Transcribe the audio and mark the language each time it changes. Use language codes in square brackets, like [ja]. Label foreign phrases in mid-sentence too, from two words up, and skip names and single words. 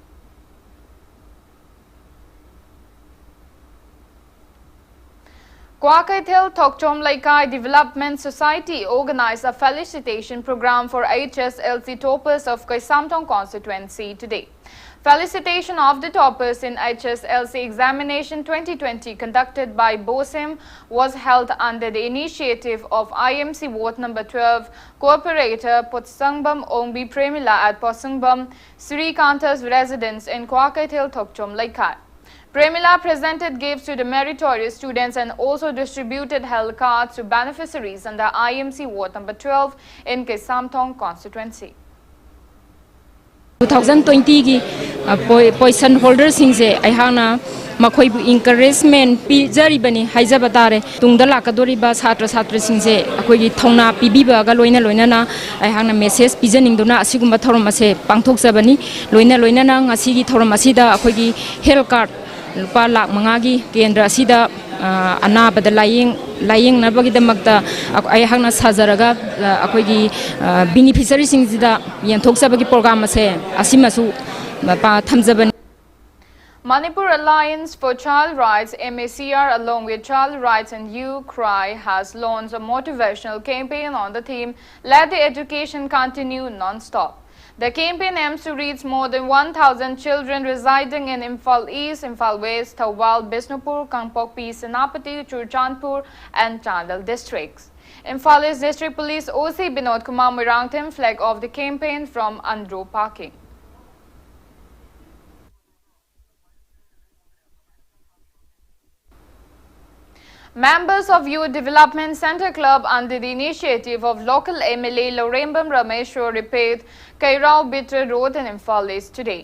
[en] Kwakaithil THOKCHOM Laikai Development Society organized a felicitation program for HSLC toppers of Kaisamtong constituency today. Felicitation of the toppers in HSLC examination 2020 conducted by BOSEM was held under the initiative of IMC Ward number 12 Cooperator Potsangbam Ongbi Premila at Potsangbam Srikanta's residence in Kwakaithil THOKCHOM Laikai. Premila presented gifts to the meritorious students and also distributed health cards to beneficiaries under IMC Ward number 12 in Kaisamtong constituency. [mni] 2020 gi [en] poison holders [mni] singse aihana makhoi bu encouragement pi jari bani haijaba tare tungda lakadori ba chhatra chhatri singse akoi gi thongna pibiba ga loina loina na aihana message pijaning duna asiguma thorom ase pangthok sabani loina loina na ngasi gi thorom asida akoi gi [en] health card [mni] lupa lak manga gi kendra asida anabada laying nabagi damakta aihana sajaraga akoi gi beneficiary singsida yenthok sabagi program ase asimasu pa thamjabani. [en] Manipur Alliance for Child Rights MACR along with Child Rights and You Cry has launched a motivational campaign on the theme Let the Education Continue Non-Stop. The campaign aims to reach more than 1,000 children residing in Imphal East, Imphal West, Thawal, Bisnupur, Kangpokpi, Senapati, Churchandpur and Chandal districts. Imphal East District Police OC Binod Kumar Mirangtim flag off the campaign from Andro Parking. Members of Youth Development Center Club under the initiative of local MLA Lorembam Rameshwar repaired Kairao Bitre Road in Imphal East today.